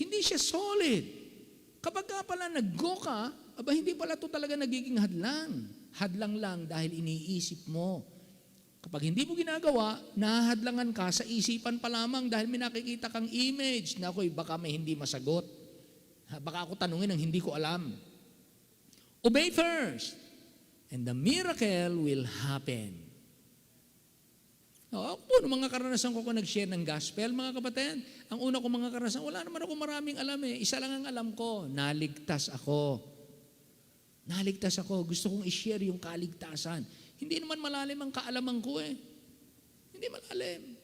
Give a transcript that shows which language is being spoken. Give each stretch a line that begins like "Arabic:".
Filipino: Hindi siya solid. Kapag ka pala nag-go ka, hindi pala ito talaga nagiging hadlang. Hadlang lang dahil iniisip mo. Kapag hindi mo ginagawa, nahahadlangan ka sa isipan pa lamang dahil may nakikita kang image na baka may hindi masagot. Baka ako tanungin ang hindi ko alam.
English: Obey first, and the miracle will happen.
Filipino: Ako po, mga karanasan ko nag-share ng gospel, mga kapatid, ang una ko mga karanasan, wala naman ako maraming alam eh. Isa lang ang alam ko, naligtas ako. Naligtas ako. Gusto kong i-share yung kaligtasan. Hindi naman malalim ang kaalaman ko eh. Hindi malalim.